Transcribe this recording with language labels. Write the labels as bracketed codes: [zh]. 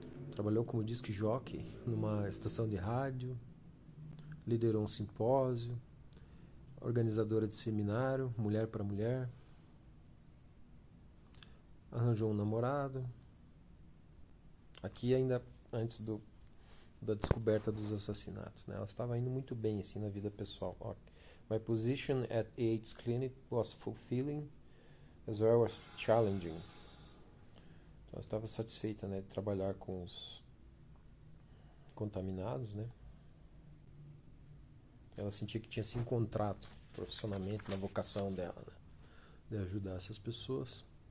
[pt] Trabalhou como disc jockey numa estação de rádio, liderou um simpósio, organizadora de seminário, mulher para mulher, arranjou um namorado. Aqui ainda antes da descoberta dos assassinatos, né? Ela estava indo muito bem assim na vida pessoal. [en] My position at AIDS clinic was fulfilling as well as challenging. [pt] Ela estava satisfeita, né, de trabalhar com os contaminados, né? Ela sentia que tinha se encontrado profissionalmente na vocação dela, né, de ajudar essas pessoas.